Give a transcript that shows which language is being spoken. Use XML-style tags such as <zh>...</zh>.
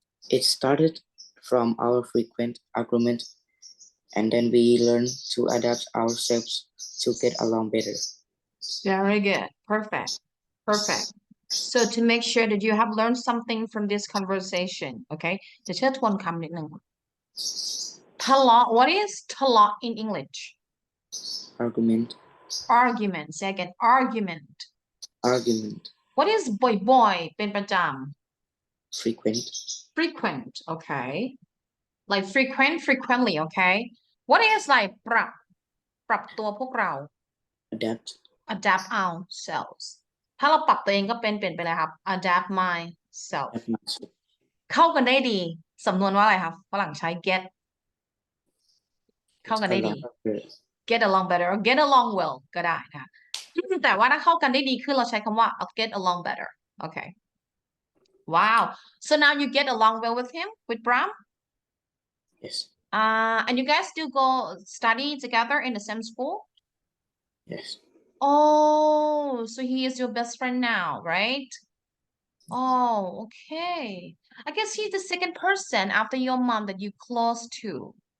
<en>It started from our frequent argument, and then we learned to adapt ourselves to get along better. Very good. Perfect. So to make sure that you have learned something from this conversation, okay?</en> <th>จะเชื่อทวนคำนิดนึง ทะเลาะ</th> <en>What is</en> <th>ทะเลาะ</th> <en>in English? Argument. Say again. Argument. What is</en> <th>บ่อยๆ เป็นประจำ</th> <en>Frequent. Okay. Like frequently. Okay. What is like</en> <th>ปรับตัวพวกเรา</th> <en>Adapt ourselves.</en> <th>ถ้าเราปรับตัวเองก็เป็นเปลี่ยนไปเลยครับ adapt myself เข้ากันได้ดีสำนวนว่าอะไรครับฝรั่งใช้ get เข้ากันได้ดี</th> <en>get along better or get along well</en> <th>ก็ได้นะคะแต่ว่าถ้าเข้ากันได้ดีขึ้นเราใช้คำว่า get along better</th> <en>okay wow so now you get along well with him with Bram Yes. And you guys still go study together in the same school Yes. Oh, so he is your best friend now, right? Oh, okay. I guess he's the second person after your mom that you close to.</en>